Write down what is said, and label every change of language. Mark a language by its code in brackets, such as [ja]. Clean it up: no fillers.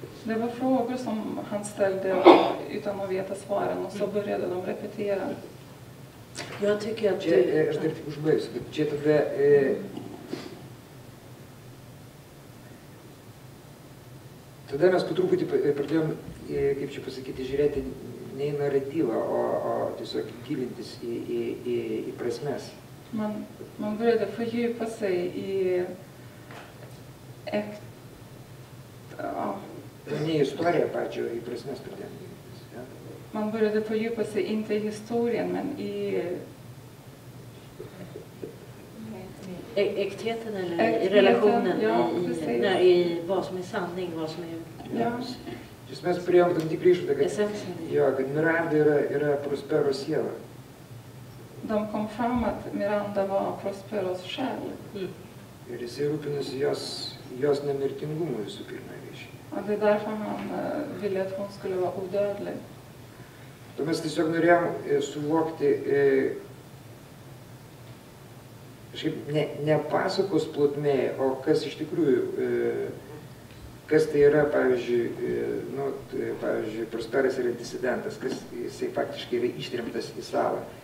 [sv] Det var frågor som han ställde utan att veta svaren och så började de repetera. Jag tycker att [lt] Čia, aš dar tik užbaigsiu, bet čia tada tada mes po truputį pradėjom, kaip čia pasakyti, žiūrėti ne į naratyvą, o tiesiog gilintis į prasmes. [sv] Man började fördjupa sig i [lt] Ne į istoriją pačią, į prasmes pradėjom gilintis. [sv] Ja? Man började fördjupa sig inte i historien men i Äktheten eller i Äktheten, relationen, ja, i vad som är sanning, vad som är Ja. [lt] Iš mes priėjom tam tikrą išvadą, kad, [sv] essensen. [lt] jo, kad Miranda yra Prospero siela. [sv] De kom fram att Miranda var Prosperos själ. [lt] Ir jisai rūpinosi jos nemirtingumu visų pirma, reiškia. [sv] Och det är därför han ville att hon skulle vara odödlig. [lt] To mes tiesiog norėjom suvokti, kažkaip ne pasakos plotmėje, o kas iš tikrųjų, kas tai yra, pavyzdžiui, pavyzdžiui, Prosperas yra disidentas, kas jisai faktiškai yra ištremtas į salą.